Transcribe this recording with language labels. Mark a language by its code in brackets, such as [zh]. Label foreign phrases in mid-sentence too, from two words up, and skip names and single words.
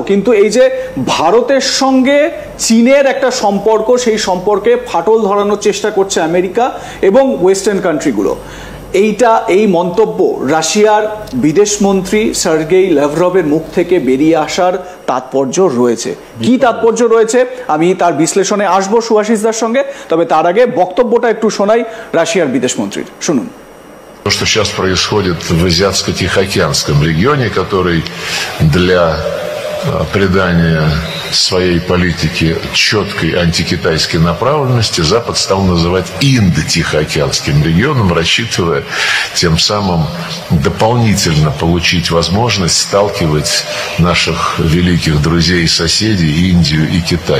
[bn] কিন্তু এই যে ভারতের সঙ্গে চীনের একটা সম্পর্ক, সেই সম্পর্কে ফাটল ধরানোর চেষ্টা করছে আমেরিকা এবং [en] Western countries, [bn] এই মন্তব্য রাশিয়ার বিদেশমন্ত্রী সার্গেই ল্যাভরভের মুখ থেকে বেরিয়ে আসার তাৎপর্য রয়েছে। কি তাৎপর্য রয়েছে আমি তার বিশ্লেষণে আসবো সুভাষিসদার সঙ্গে, তবে তার আগে বক্তব্যটা একটু শোনাই রাশিয়ার বিদেশমন্ত্রীর, শুনুন। [ru] То, что сейчас происходит в Азиатско-Тихоокеанском регионе, который для придания своей политике четкой антикитайской направленности Запад стал называть Индо-Тихоокеанским регионом, рассчитывая тем самым дополнительно получить возможность сталкивать наших великих друзей и соседей Индию и Китай.